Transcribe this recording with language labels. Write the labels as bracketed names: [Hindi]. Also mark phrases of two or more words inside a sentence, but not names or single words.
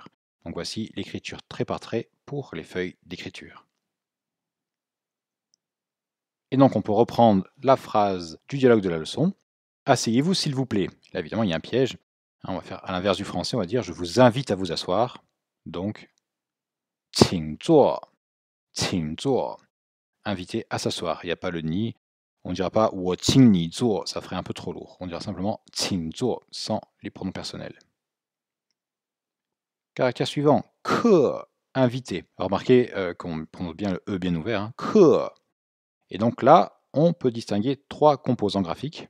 [French] Donc voici l'écriture trait par trait pour les feuilles d'écriture. Et donc on peut reprendre la phrase du dialogue de la leçon. Asseyez-vous s'il vous plaît. Là évidemment il y a un piège. On va faire à l'inverse du français, on va dire je vous invite à vous asseoir. Donc, [Chinese] 请坐, 请坐. [French] Invité à s'asseoir. Il n'y a pas le ni. On ne dira pas [Chinese] 我请你坐, [French] ça ferait un peu trop lourd. On dira simplement [Chinese] 请坐 [French] sans les pronoms personnels. Caractère suivant, 课, invité. Remarquez qu'on prononce bien le E bien ouvert. Hein, 课. Et donc là, on peut distinguer 3 composants graphiques.